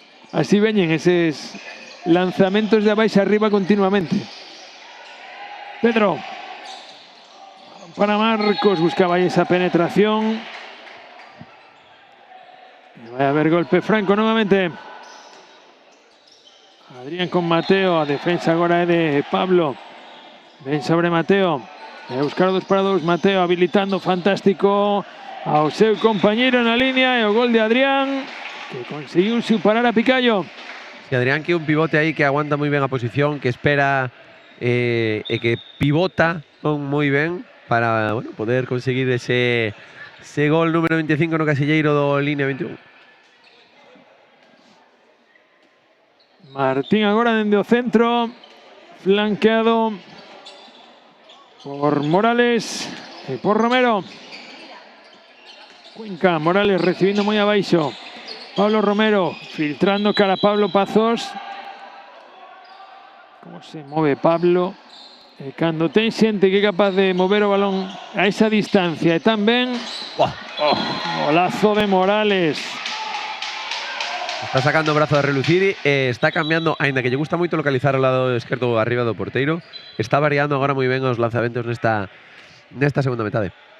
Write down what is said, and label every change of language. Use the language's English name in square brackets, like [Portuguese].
[Galician] Así veñen eses lanzamentos de abaixo arriba continuamente. Pedro. Para Marcos, buscaba aí esa penetración. Vai a haber golpe franco novamente. Adrián con Mateo, a defensa agora é de Pablo. Ven sobre Mateo. Vai a buscar 2 para 2, Mateo habilitando, fantástico ao seu compañeiro na línea e o gol de Adrián, que conseguiu superar a Picallo. Sí, Adrián, que un pivote aí que aguanta moi ben a posición, que espera e que pivota moi ben para poder conseguir ese gol número 25 no casilleiro do línea 21. Martín agora dende o centro, flanqueado por Morales e por Romero. Cuenca, Morales recibindo moi abaixo. Pablo Romero filtrando cara a Pablo Pazos. [Spanish] Cómo se mueve Pablo. [Galician] cando ten xente que é capaz de mover o balón a esa distancia e tan ben. Golazo de Morales. Está sacando o brazo a relucir e está cambiando, aínda que lle gusta moito localizar ao lado esquerdo arriba do porteiro, está variando agora moi ben os lanzamentos nesta segunda metade.